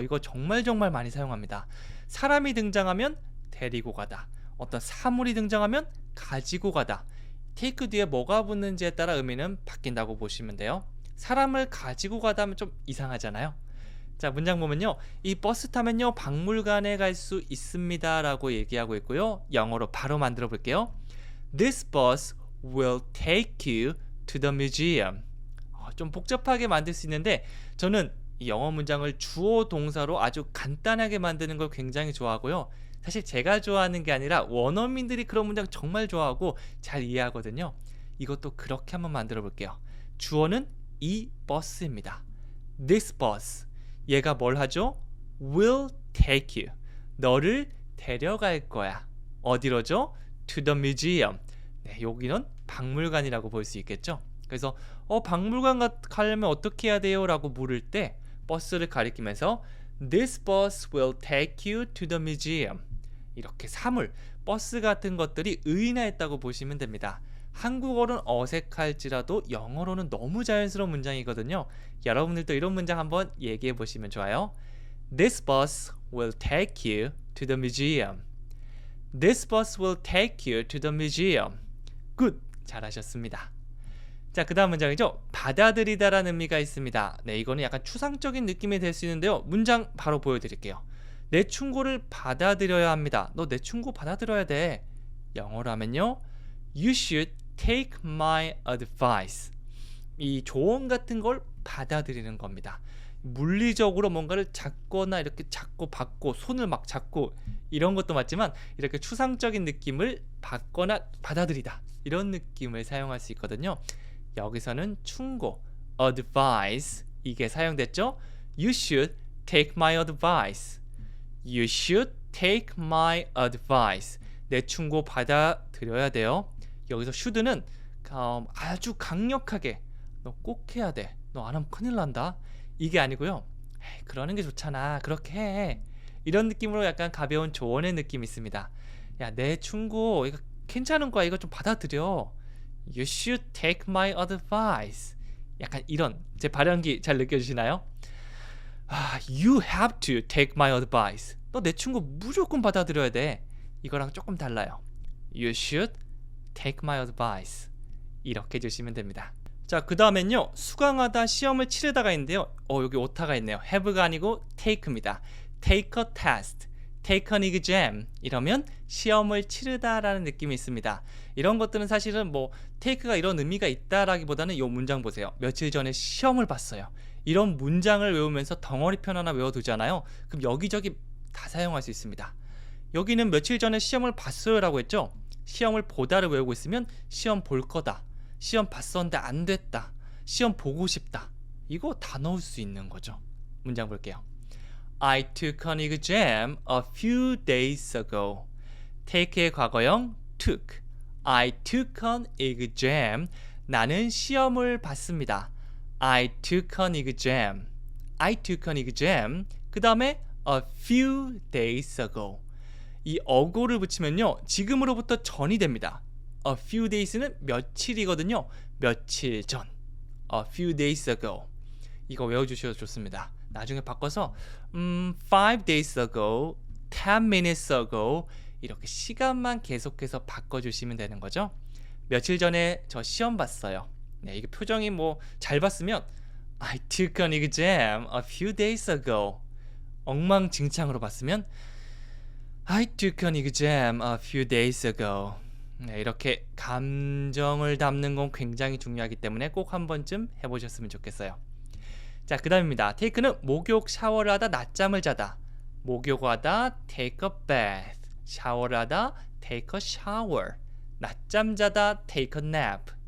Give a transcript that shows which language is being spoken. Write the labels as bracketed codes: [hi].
[ko] 이거 정말 많이 사용합니다. 사람이 등장하면 데리고 가다, 어떤 사물이 등장하면 가지고 가다. take 뒤에 뭐가 붙는지에 따라 의미는 바뀐다고 보시면 돼요. 사람을 가지고 가다 하면 좀 이상하잖아요. 자, 문장 보면요 이 버스 타면요 박물관에 갈 수 있습니다 라고 얘기하고 있고요. 영어로 바로 만들어 볼게요. [en] This bus will take you to the museum. [ko] 좀 복잡하게 만들 수 있는데 저는 이 영어 문장을 주어 동사로 아주 간단하게 만드는 걸 굉장히 좋아하고요. 사실 제가 좋아하는 게 아니라 원어민들이 그런 문장 정말 좋아하고 잘 이해하거든요. 이것도 그렇게 한번 만들어 볼게요. 주어는 이 버스입니다. [en] This bus. [ko] 얘가 뭘 하죠? [en] Will take you. [ko] 너를 데려갈 거야. 어디로죠? [en] To the museum. [ko] 네, 여기는 박물관이라고 볼 수 있겠죠. 그래서 박물관 가려면 어떻게 해야 돼요? 라고 물을 때 버스를 가리키면서 [en] This bus will take you to the museum. [ko] 이렇게 사물, 버스 같은 것들이 의인화했다고 보시면 됩니다. 한국어로는 어색할지라도 영어로는 너무 자연스러운 문장이거든요. 여러분들도 이런 문장 한번 얘기해 보시면 좋아요. [en] This bus will take you to the museum. This bus will take you to the museum. [ko] 굿! 잘하셨습니다. 자, 그 다음 문장이죠. 받아들이다라는 의미가 있습니다. 네, 이거는 약간 추상적인 느낌이 될 수 있는데요. 문장 바로 보여드릴게요. 내 충고를 받아들여야 합니다. 너 내 충고 받아들여야 돼. 영어로 하면요. [en] You should take my advice. [ko] 이 조언 같은 걸 받아들이는 겁니다. 물리적으로 뭔가를 잡거나 이렇게 잡고 받고 손을 막 잡고 이런 것도 맞지만 이렇게 추상적인 느낌을 받거나 받아들이다. 이런 느낌을 사용할 수 있거든요. 여기서는 충고, advice 이게 사용됐죠? [en] You should take my advice. You should take my advice. [ko] 내 충고 받아들여야 돼요. 여기서 should는 아주 강력하게 너 꼭 해야 돼. 너 안 하면 큰일 난다. 이게 아니고요. 에이, 그러는 게 좋잖아. 그렇게 해. 이런 느낌으로 약간 가벼운 조언의 느낌이 있습니다. 야, 내 충고 이거 괜찮은 거야. 이거 좀 받아들여. [en] You should take my advice. [ko] 약간 이런 제 발연기 잘 느껴지시나요? [en] You have to take my advice. [ko] 너 내 충고 무조건 받아들여야 돼. 이거랑 조금 달라요. [en] You should take my advice. [ko] 이렇게 해주시면 됩니다. 자, 그 다음엔요. 수강하다, 시험을 치르다가 있는데요. 여기 오타가 있네요. have가 아니고 take입니다. [en] take a test, take an exam [ko] 이러면 시험을 치르다라는 느낌이 있습니다. 이런 것들은 사실은 뭐 take가 이런 의미가 있다라기보다는 이 문장 보세요. 며칠 전에 시험을 봤어요. 이런 문장을 외우면서 덩어리편 하나 외워두잖아요. 그럼 여기저기 다 사용할 수 있습니다. 여기는 며칠 전에 시험을 봤어요 라고 했죠. 시험을 보다를 외우고 있으면 시험 볼 거다, 시험 봤었는데 안 됐다, 시험 보고 싶다, 이거 다 넣을 수 있는 거죠. 문장 볼게요. [en] I took an exam a few days ago. [ko] take의 과거형 took. [en] I took an exam. [ko] 나는 시험을 봤습니다. [en] I took an exam. I took an exam. [ko] 그 다음에 [en] a few days ago. [ko] 이 ago를 붙이면요. 지금으로부터 전이 됩니다. A few days는 며칠이거든요. 며칠 전. [en] A few days ago. [ko] 이거 외워주셔도 좋습니다. 나중에 바꿔서 [en] 5 days ago, 10 minutes ago [ko] 이렇게 시간만 계속해서 바꿔주시면 되는 거죠. 며칠 전에 저 시험 봤어요. 네, 이게 표정이 뭐 잘 봤으면 [en] I took an exam a few days ago. [ko] 엉망진창으로 봤으면 [en] I took an exam a few days ago. [ko] 네, 이렇게 감정을 담는 건 굉장히 중요하기 때문에 꼭 한 번쯤 해보셨으면 좋겠어요. 자, 그 다음입니다. take는 목욕, 샤워를 하다, 낮잠을 자다. 목욕하다, [en] take a bath. [ko] 샤워를 하다, [en] take a shower. [ko] 낮잠 자다, [en] take a nap.